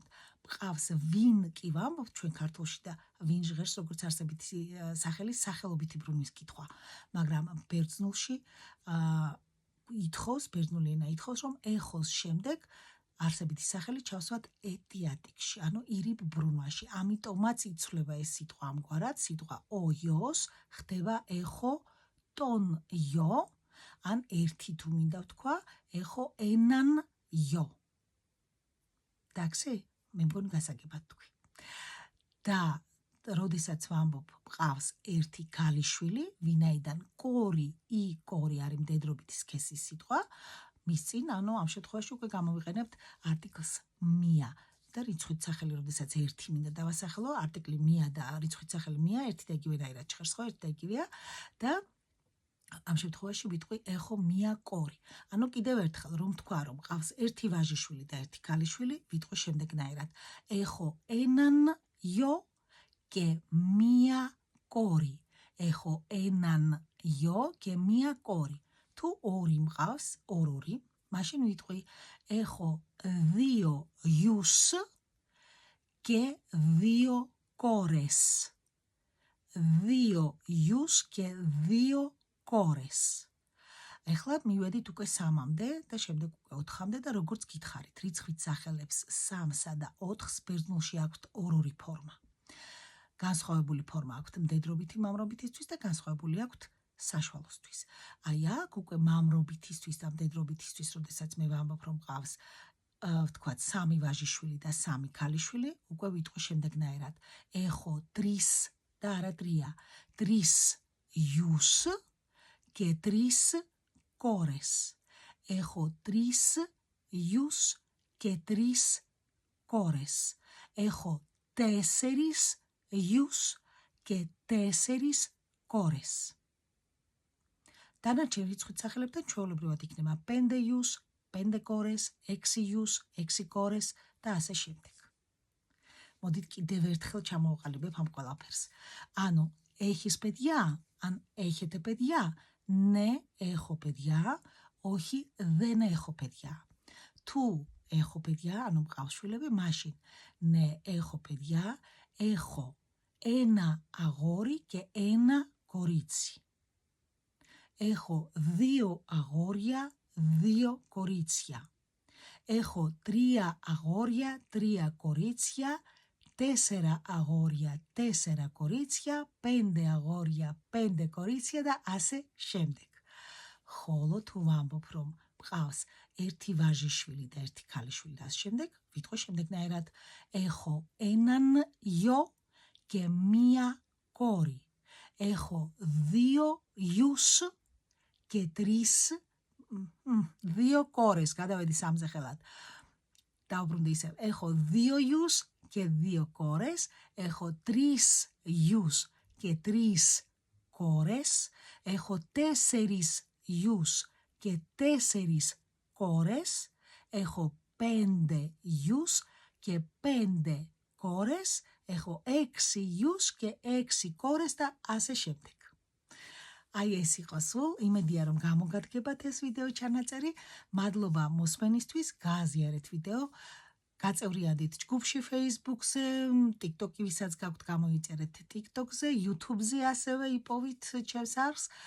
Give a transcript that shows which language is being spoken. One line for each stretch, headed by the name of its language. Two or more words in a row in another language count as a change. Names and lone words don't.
Georgian: მყავს ვინ კი ვამბობთ ჩვენ ქართულში და ვინ ჟღერს როგორც არსებითი სახელის სახელობითი ბრუნვის კითხვა. მაგრამ ბერძნულში ითხოვს, ბერძნული ენა ითხოვს, რომ ეხოს შემდეგ არსებითი სახელი ჩავსვათ ეტიატიკში, ანუ ირიბ ბრუნვაში. ამიტომაც იცვლება ეს სიტყვა ამგვარად, სიტყვა
Greek: ο γιος
Georgian: ხდება ეხო
Greek: τον γιο,
Georgian: ან ერთი თუ მინდა ვთქვა,
Greek: έχω έναν γιο. εντάξει,
Georgian: მე მგონი გასაგებად თქვი. და როდესაც ვამბობ, მყავს ერთი ქალიშვილი, ვინაიდან კორი,
Greek: η κόρη
Georgian: არის მდედრობითი სქესის სიტყვა, მის წინ, ანუ ამ შემთხვევაში უკვე გამოვიყენებთ არტიკლს მია. და რიცხვით სახელი, როდესაც ერთი მინდა დავასახელო, არტიკლი მია და რიცხვით სახელი მია ერთი და იგივენაირად ჟღერს, ხო, ერთი და იგივეა და ამ შემთხვევაში ვიტყვი
Greek: έχω μία κόρη.
Georgian: ანუ კიდევ ერთხელ რომ თქვა რომ ყავს ერთი ვაჟიშვილი და ერთი ქალიშვილი, ვიტყვი შემდეგნაირად.
Greek: έχω έναν γιο και μία κόρη. Έχω έναν γιο και μία κόρη.
Georgian: Თუ ორი მყავს, ორ-ორი, მაშინ ვიტყვი
Greek: έχω δύο γιους και δύο κόρες. Δύο γιους και δύο კორეს.
Georgian: ეხლა მივედით უკვე 3-მდე და შემდეგ უკვე 4-მდე და როგორც გითხარით, რიცხვით სახელებს 3-სა და 4-ს ბერძნულში აქვთ ორ-ორი ფორმა. განსხვავებული ფორმა აქვთ მდედრობითი მამრობითისთვის და განსხვავებული აქვთ საშუალოსთვის. აი აქ უკვე მამრობითისთვის და მდედრობითისთვის, როდესაც მე ვამბობ რომ ყავს ვთქვათ 3 ვაჟიშვილი და 3 ქალიშვილი, უკვე ვიტყვი შემდეგნაირად.
Greek: έχω τρεις
Georgian: და არა
Greek: τρία, τρεις γιους και 3 κόρες. Έχω 3 γιους και 3 κόρες. Έχω 4 γιους και 4 κόρες.
Georgian: დანარჩენ რიცხვით სახელებთან ჩვეულებრივად იქნება
Greek: 5 γιους, 5 κόρες, 6 γιους, 6 κόρες
Georgian: და ასე შემდეგ. მოდით კიდევ ერთხელ ჩამოვყალიბებ ამ ყველაფერს.
Greek: ანუ έχεις παιδιά? Αν έχετε παιδιά? Ναι, έχω παιδιά. Όχι, δεν έχω παιδιά. Თუ έχω παιδιά,
Georgian: ანუ მყავს შვილები, მაშინ
Greek: ναι, έχω παιδιά. Έχω ένα αγόρι και ένα κορίτσι. Έχω 2 αγόρια, 2 κορίτσια. Έχω 3 αγόρια, 3 κορίτσια, 4 αγόρια, 4 κορίτσια, 5 αγόρια, 5 κορίτσια
Georgian: და ასე შემდეგ. ხოლო თუ ვამბობ რომ მყავს ერთი ვაჟიშვილი და ერთი ქალიშვილი და ასე შემდეგ, ვიტყვი შემდეგნაირად.
Greek: Έχω έναν γιο και μία κόρη. Έχω 2 γιους και 3 2 κόρες.
Georgian: Καταβαίνει 3-ზე ხელად. დავბრუნდი ისევ.
Greek: Έχω 2 γιους και 2 κόρες. Έχω 3 γιους και 3 κόρες. Έχω 4 γιους και 4 κόρες. Έχω 5 γιους και 5 κόρες. Έχω 6 γιους και 6 κόρες
Georgian: და ასე შემდეგ. აი ეს იყო სულ, იმედია რომ გამოგადგებათ ეს ვიდეო ჩანაწერი. მადლობა მოსმენისთვის, გააზიარეთ ვიდეო. გაწევრიანდით ჯგუფში Facebook-ზე, TikTok-ი ვისაც გაქვთ გამოიწერეთ TikTok-ზე, YouTube-ზე ასევე იპოვით ჩემს არხს.